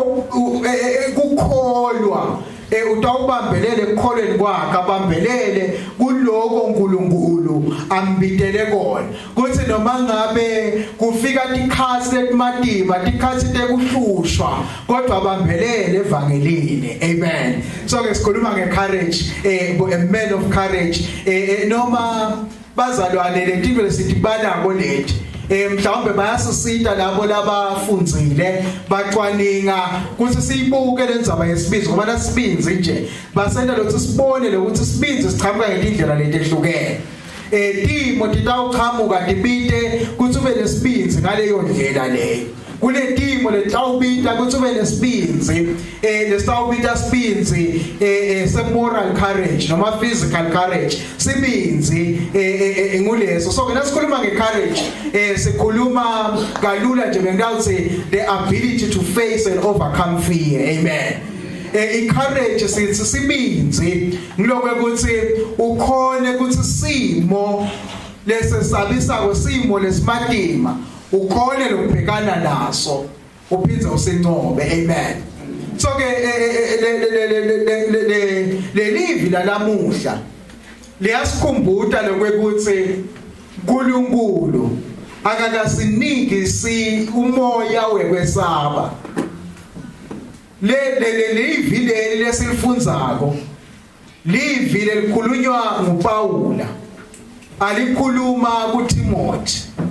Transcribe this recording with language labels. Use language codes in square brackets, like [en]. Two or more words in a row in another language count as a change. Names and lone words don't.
[ss] ukukholwa utawubambelele ekukholweni kwakhe abambelele kuloko uNkulunkulu ambitele kona kuthi noma ngabe kufika tikhathi letimatima tikhathi tekuhlushwa kodwa abambelele evangelini amen so ke sikhuluma ngecourage [en] a man of [ss] courage noma bazalwane letinto lesitibana leti mhlawumbe bayasisita labo labafundzile bacwaninga kuthi siyibuke lenzaba yesibinzi ngoba nasibinzi nje basenda lokuthi sibone lokuthi sibinzi sichamuka ngendlela letehlukene timo titawuqhamuka tibite kuthi ube nesibinzi ngaleyo ndlela leyo kuletimo letawubita kuthi ube nesibinzi lesitawubita sibinzi se- [en] moral courage [ss] noma [en] physical courage [ss] sibinzi nguleso so ke nasikhuluma nge-courage sikhuluma kalula nje bengawuthi [en] the ability to face and overcome fear [ss] amen i-courage sithi sibinzi ngilokho ukuthi ukhone ukuthi simo lesesabisa kwesimo lesimatima ukhone lokubhekana naso uphindze usincobe amen so ke le livi lalamuhla liyasikhumbuta lokuthi uNkulunkulu akakasiniki umoya wekwesaba le livi lesilifundzako livi lelikhulunywa nguPaula alikhuluma kuTimothy